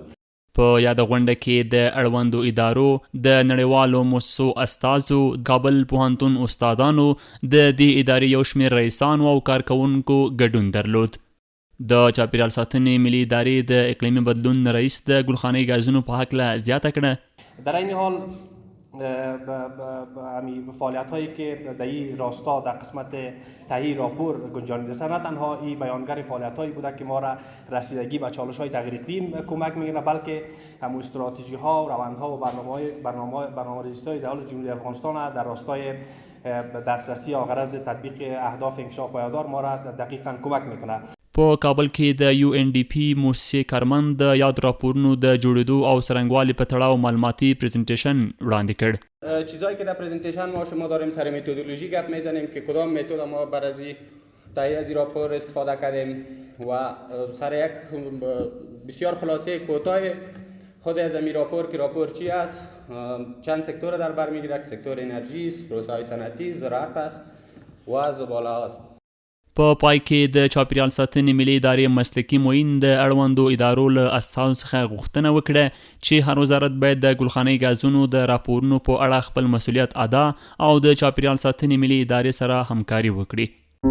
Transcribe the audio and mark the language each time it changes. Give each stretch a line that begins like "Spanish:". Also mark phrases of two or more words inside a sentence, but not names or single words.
Pashto: په یاده غونډه کې د اړوندو ادارو، د نړیوالو مؤسسو استازو، کابل پوهنتون استادانو، د دې ادارې یو شمېر رئیسانو او کارکوونکو ګډون درلود. د چاپیریال ساتنې ملي ادارې د اقلیمي بدلون رئیس د ګلخانې ګازونو په هکله زیاته کړه.
Persian: در این حال فعالیت هایی که در این راستا در قسمت تهیه راپور گنجانیده شده، نه تنها این بیانگر فعالیت هایی بوده که ما را رسیدگی به چالش های تغییر اقلیم کمک میکنه، بلکه هم استراتژی ها و روندها و برنامه‌ریزی های دولت جمهوری افغانستان در راستای دسترسی و غرض تطبیق اهداف انکشاف پایدار ما را دقیقاً کمک میکنه.
Pashto: په کابل کې د UNDP موسسې کارمند د یاد راپورونو د جوړېدو او څرنګوالي په تړاو معلوماتي پریزنټیشن وړاندې کړ.
Persian: چیزایی که در پریزنتیشن ما شما داریم سر متدولوژی گپ میزنیم که کدام متد ما بر از تهیه از راپور استفاده کردیم و سر یک بسیار خلاصه کوتاه خود از این راپور که راپور چی است، چند سکتور در بر میگیره، سکتور انرژی است، پروسه های صنعتی، زراعت است و زباله است.
Pashto: په پای کې د چاپیریال ساتنې ملي ادارې مسلکي معین د اړوندو ادارو له استازو څخه غوښتنه وکړه چې هر وزارت باید د ګلخانې ګازونو د راپورونو په اړه خپل مسؤلیت ادا او د چاپیریال ساتنې ملي ادارې سره همکاري وکړي.